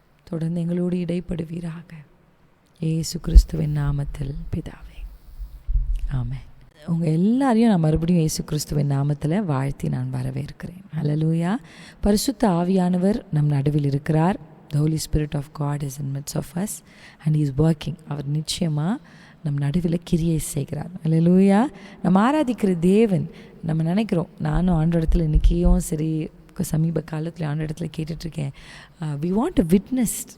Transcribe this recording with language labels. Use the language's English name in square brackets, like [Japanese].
[Tamil] தொடர்ந்து எங்களோடு இடைப்படுவீராக, இயேசு கிறிஸ்துவின் நாமத்தில் பிதாவே, ஆமென். உங்கள் எல்லாரையும் நான் மறுபடியும் இயேசு கிறிஸ்துவின் நாமத்தில் வாழ்த்தி நான் வரவேற்கிறேன். ஹல்லேலூயா. பரிசுத்த ஆவியானவர் நம் நடுவில் இருக்கிறார். [English] The Holy Spirit of God is in midst of us and he is working. [Tamil] அவர் நிச்சயமாக நம் நடுவில் கிரியை செய்கிறார். ஹல்லேலூயா. நம்ம ஆராதிக்கிற தேவன், நம்ம நினைக்கிறோம், நானும் ஆண்டவரிடத்தில் இன்றைக்கியும் சரி சமீப காலத்தில் ஆண்டவரிடத்தில் கேட்டுட்ருக்கேன், [English] we want to witness.